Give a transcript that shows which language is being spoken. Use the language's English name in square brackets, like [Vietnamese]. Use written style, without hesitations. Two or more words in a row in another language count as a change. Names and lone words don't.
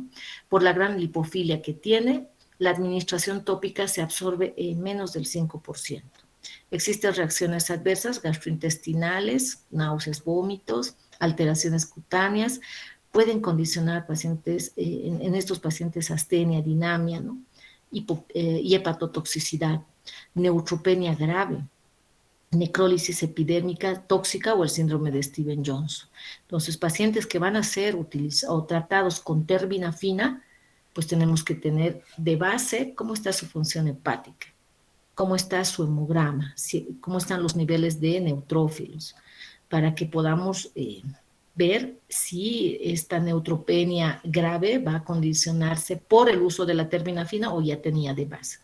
[Spanish] Por la gran lipofilia que tiene, la administración tópica se absorbe en menos del 5%. Existen reacciones adversas gastrointestinales, náuseas, vómitos, alteraciones cutáneas, pueden condicionar pacientes, en estos pacientes astenia, dinamia, ¿no? Y hepatotoxicidad, neutropenia grave, necrólisis epidérmica tóxica o el síndrome de Stevens-Johnson. Entonces, pacientes que van a ser utilizados o tratados con terbinafina, pues tenemos que tener de base cómo está su función hepática, cómo está su hemograma, cómo están los niveles de neutrófilos, para que podamos ver si esta neutropenia grave va a condicionarse por el uso de la terbinafina o ya tenía de base.